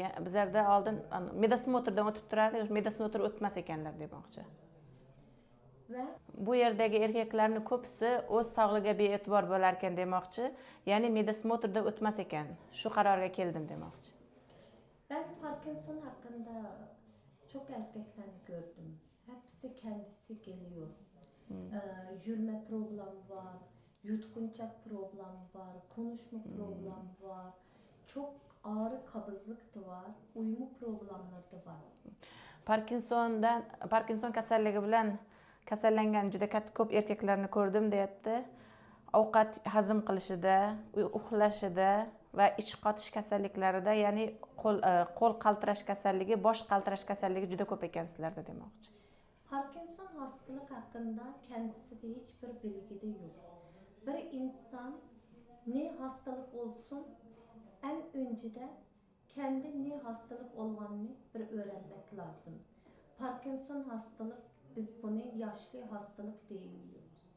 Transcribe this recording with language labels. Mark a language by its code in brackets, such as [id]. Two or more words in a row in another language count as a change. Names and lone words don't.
[uz] Bizlarda oldin medosmotrdan o'tib turardi, medosmotr o'tmas ekanlar demoqchi. Ve bu yerdagi erkaklarning ko'pisi o'z sog'lig'iga bee'tibor bo'lar ekan demoqchi. Ya'ni medosmotrdan o'tmas ekan. Shu qarorga keldim demoqchi. [tr] Ben Parkinson hakkında çok erkeklerini gördüm. Hepsi kendisi geliyor. Yürüme problemi var, yutkunacak problem var, konuşma problemi var. Çok ağır kabızlık da var, uyumu problemleri de var. [uz] Parkinson kasalligi bilan kasallangan juda ko'p erkaklarni ko'rdim deyapti. Ovqat hazm qilishida, uxlashida va ich qotish kasalliklarida, ya'ni qo'l qaltirash kasalligi, bosh qaltirash kasalligi juda ko'p ekan sizlarda demoqchi. [tr] Parkinson hastalık hakkında kendisi de hiçbir bilgi de yok. Bir insan ne hastalık olsun en önce de kendi ne hastalık olduğunu bir öğrenmek lazım. Parkinson hastalık, biz bunu yaşlı hastalık diyoruz.